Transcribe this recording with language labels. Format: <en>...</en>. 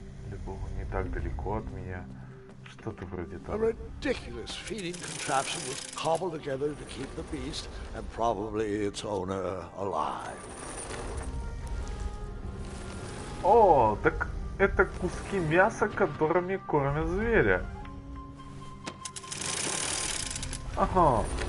<ru>Либо он не так далеко от меня. Что-то вроде</ru> <en>A</en> <ru>того.</ru> <en>ridiculous feeding contraption was cobbled together to keep the beast and probably its owner alive.</en> <ru>О, так это куски мяса, которыми кормят зверя. Ага.</ru>